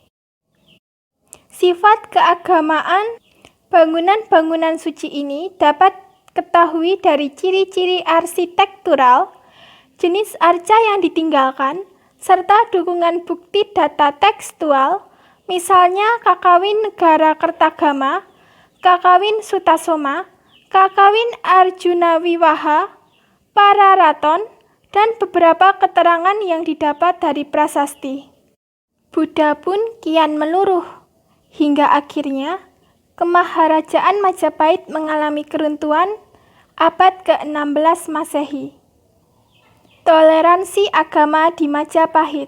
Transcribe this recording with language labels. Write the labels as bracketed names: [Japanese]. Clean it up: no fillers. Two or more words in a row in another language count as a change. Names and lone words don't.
[Indonesian] Sifat keagamaan bangunan-bangunan suci ini dapat ketahui dari ciri-ciri arsitektural, jenis arca yang ditinggalkan, serta dukungan bukti data tekstual, misalnya Kakawin Negara Kertagama, Kakawin Sutasoma, Kakawin Arjuna Wiwaha, Pararaton, dan beberapa keterangan yang didapat dari prasasti. Buddha pun kian meluruh. Hingga akhirnya, Kemaharajaan Majapahit mengalami keruntuhan abad ke-16 Masehi. Toleransi agama di Majapahit.